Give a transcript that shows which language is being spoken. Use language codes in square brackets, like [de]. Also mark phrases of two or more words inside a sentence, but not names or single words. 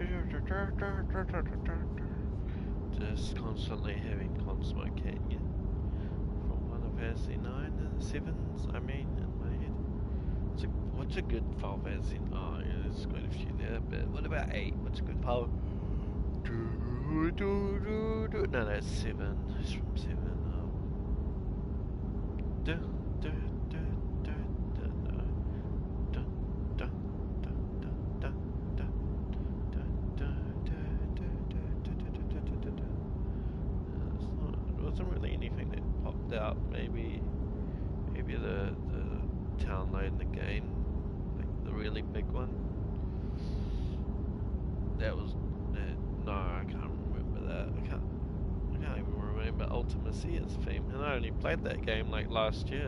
[en] Just constantly having constant cat, from Final Fantasy 9 and the 7s, I mean, in my head. What's a good Final Fantasy? Oh, yeah, there's quite a few there, but what about 8? What's a good Final? No, that's 7. It's from 7. Du, du, du, du, du, no. Du, du, du, du, du, du, du, du, du, du, du, du, du, du, du. There wasn't really anything that popped out. Maybe the download in the game, like the really big one. That was no, I can't remember that. I can't even remember Ultimacia's theme, and I only played that game like last year.